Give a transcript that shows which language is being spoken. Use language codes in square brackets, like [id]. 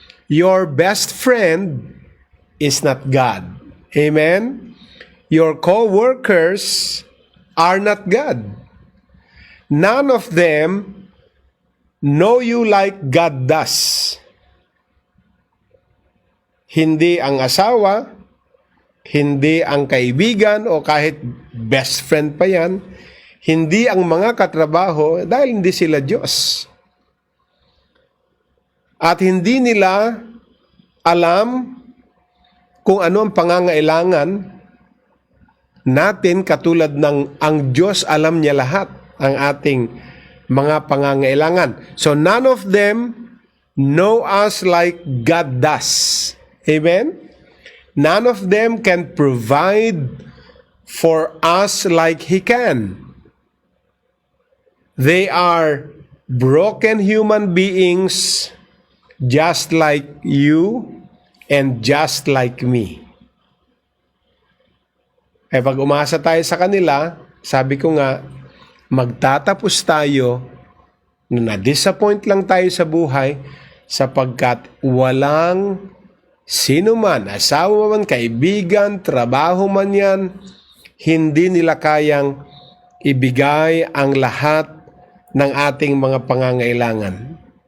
[en] Your best friend is not God. Amen? Your co-workers are not God. None of them know you like God does. [tl] Hindi ang asawa, hindi ang kaibigan o kahit best friend pa yan, hindi ang mga katrabaho dahil hindi sila Diyos. At hindi nila alam kung ano ang pangangailangan natin katulad ng ang Diyos alam niya lahat ang ating mga pangangailangan. [en] So none of them know us like God does. Amen? None of them can provide for us like He can. They are broken human beings just like you and just like me. [tl] Ay pag umasa tayo sa kanila, sabi ko nga, magtatapos tayo na na-disappoint lang tayo sa buhay sapagkat walang sino man, asawa man, kaibigan, trabaho man yan, hindi nila kayang ibigay ang lahat ng ating mga pangangailangan.